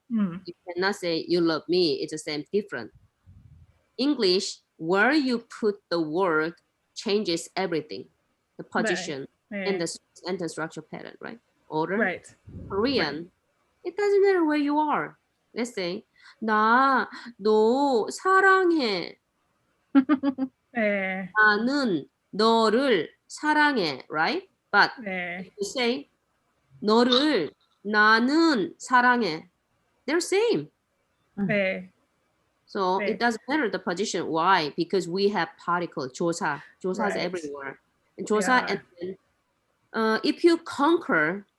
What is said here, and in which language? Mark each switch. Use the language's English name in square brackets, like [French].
[English] You cannot say you love me. It's the same, different. English, where you put the word changes everything. The position and the sentence structure pattern, right? Order. Right. Korean, it doesn't matter where you are. Let's say, [Korean] 너 사랑해. 나는 너를 사랑해, [English] right? But if you say [Korean] 너를 나는 사랑해, [English] they're same. So it doesn't matter the position. Why? Because we have particle 조사. 조사 is everywhere. And 조사, and then, if you conquer